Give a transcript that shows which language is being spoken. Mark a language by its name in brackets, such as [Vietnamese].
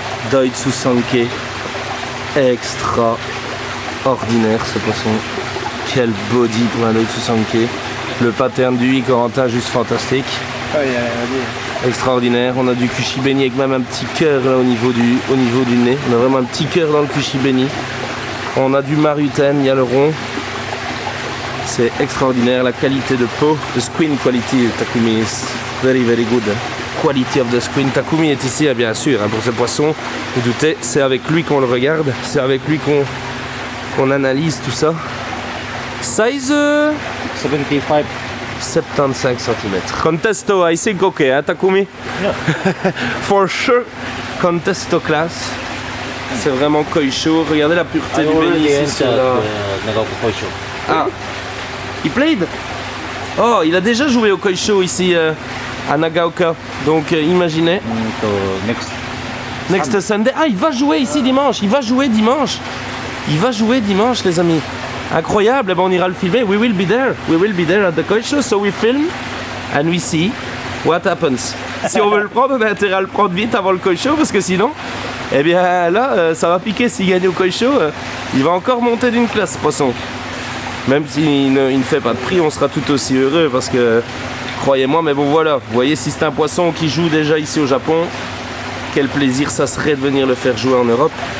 [French] Doitsu Sanke. Extraordinaire ce poisson. Quel body pour un Doitsu Sanke. Le pattern du Corentin, juste fantastique. Oh, il y a rien à dire. Extraordinaire. On a du Kushibeni avec même un petit cœur là au niveau du nez. On a vraiment un petit cœur dans le Kushibeni. On a du Maruten, il y a le rond. C'est extraordinaire. La qualité de peau, [English] the screen quality Takumi is very very good. Quality of the screen. [French] Takumi est ici, bien sûr, hein, pour ce poisson. Vous doutez, c'est avec lui qu'on le regarde. C'est avec lui qu'on analyse tout ça. [English] Size 75. 75 cm. Contesto, I think okay, hein, Takumi? Yeah. For sure, Contesto class. [French] C'est vraiment koisho. Regardez la pureté du béni ici. Ah, il played? Oh, il a déjà joué au koisho ici à Nagaoka. Donc imaginez. [English] Next Sunday. [French] Ah, il va jouer ici dimanche. Il va jouer dimanche. Il va jouer dimanche, les amis. Incroyable. Eh ben, on ira le filmer. [English] We will be there. We will be there at the Koi Show. So we film and we see what happens. [French] Si on veut le prendre, on a intérêt à le prendre vite avant le Koi Show parce que sinon, eh bien là, ça va piquer. S'il gagne au Koi Show, il va encore monter d'une classe, ce poisson. Même s'il ne fait pas de prix, on sera tout aussi heureux parce que, croyez-moi, mais bon voilà, vous voyez, si c'est un poisson qui joue déjà ici au Japon, quel plaisir ça serait de venir le faire jouer en Europe.